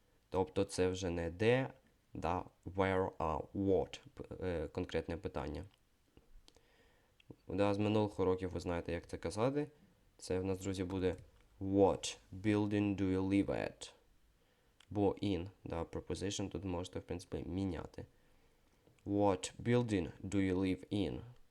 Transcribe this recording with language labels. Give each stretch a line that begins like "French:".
Ukrainian: Тобто це вже не де, да, where, а what, конкретне питання. Да, з минулих уроків ви знаєте, як це казати. Це в нас, друзі, буде
English: what building do you live at?
Ukrainian: Бо in, да, preposition тут можете, в принципі, міняти.
English: What building do you live in?